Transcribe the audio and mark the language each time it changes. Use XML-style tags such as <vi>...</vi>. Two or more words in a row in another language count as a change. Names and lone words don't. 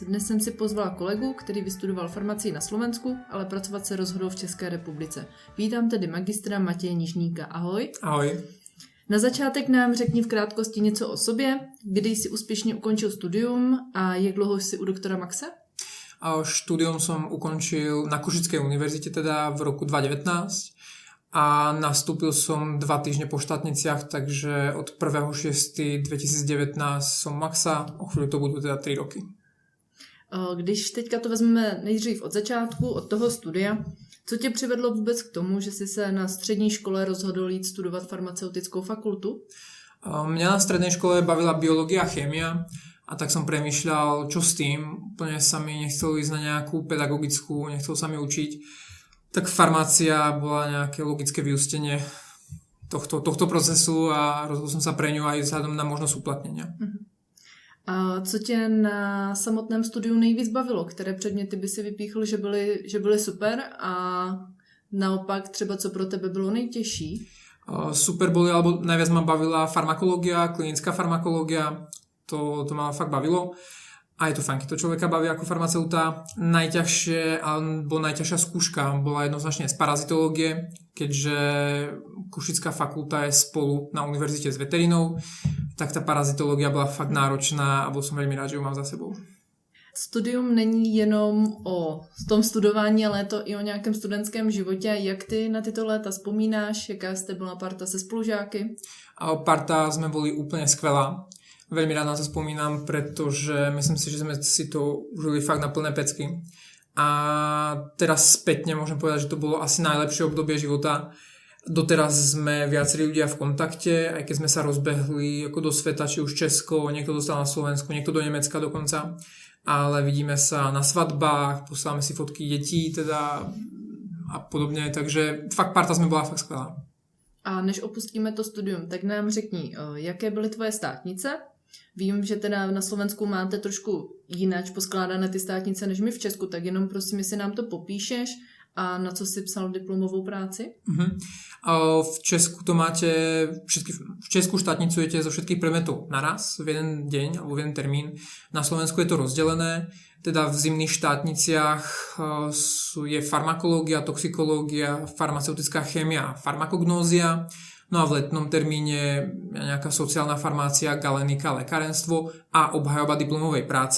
<cs>Dnes jsem si pozvala kolegu, který vystudoval farmacii na Slovensku, ale pracovat se rozhodl v České republice. Vítám tedy magistra Matěje Nižníka. Ahoj. Ahoj. Na začátek nám řekni v krátkosti něco o sobě, kdy jsi úspěšně ukončil studium a jak dlouho jsi u doktora Maxe?</cs> <sk>Štúdium som ukončil na Košickej univerzite teda v roku 2019 a nastúpil som 2 týždne po štátniciach, takže od 1.6.2019 som Maxa, o chvíľu to budú teda 3 roky.</sk> <cs>Když teďka to vezmeme nejdřív od začátku, od toho studia, co tě přivedlo vůbec k tomu, že jsi se na střední škole rozhodl jít studovat farmaceutickou fakultu?</cs> <sk>Mňa na strednej škole bavila biológia a chémia a tak som premýšľal, čo s tým. Úplne sa mi nechcelo ísť na nejakú pedagogickú, nechcelo sa mi učiť. Tak farmácia bola nejaké logické vyústenie tohto procesu a rozhodol som sa pre ňu aj vzhľadom na možnosť uplatnenia.</sk> <cs>A co tě na samotném studiu nejvíc bavilo? Které předměty by si vypíchl, že byly super a naopak třeba co pro tebe bylo nejtěžší?</cs> <sk>Super boli, alebo najviac ma bavila farmakológia, klinická farmakológia, to ma fakt bavilo. A je to fajn, keď to človeka baví ako farmaceuta. Najťažšia skúška bola jednoznačne z parazitológie, keďže Košická fakulta je spolu na univerzite s veterinou, tak tá parazitológia bola fakt náročná a bol som veľmi rád, že ju mám za sebou.</sk> <cs>Studium není jenom o tom studování, ale je to i o nějakém studentském životě. Jak ty na tyto léta vzpomínáš? Jaká jste byla parta se spolužáky?</cs> <sk>Parta sme boli úplne skvelá. Veľmi rád na to spomínam, pretože myslím si, že sme si to užili fakt na plné pecky. A teraz spätne môžem povedať, že to bolo asi najlepšie obdobie života. Doteraz sme viacerí ľudia v kontakte, aj keď sme sa rozbehli ako do sveta, či už Česko, niekto dostal na Slovensku, niekto do Nemecka dokonca. Ale vidíme sa na svadbách, posielame si fotky detí teda a podobne, takže fakt parta sme bola fakt skvelá.</sk> <cs>A než opustíme to studium, tak nám řekni, jaké byly tvoje státnice? Vím, že teda na Slovensku máte trošku jináč poskládané ty státnice než my v Česku, tak jenom prosím, jestli nám to popíšeš a na co si psal diplomovou práci?</cs> <sk>V Česku to máte, v Česku štátnicujete zo všetkých predmetov naraz, v jeden deň alebo v jeden termín. Na Slovensku je to rozdelené, teda v zimných štátniciach je farmakológia, toxikológia, farmaceutická chémia a farmakognózia. No a v letnom termíne nejaká sociálna farmácia, galenika, lekárenstvo a obhajoba diplomovej práce.</sk>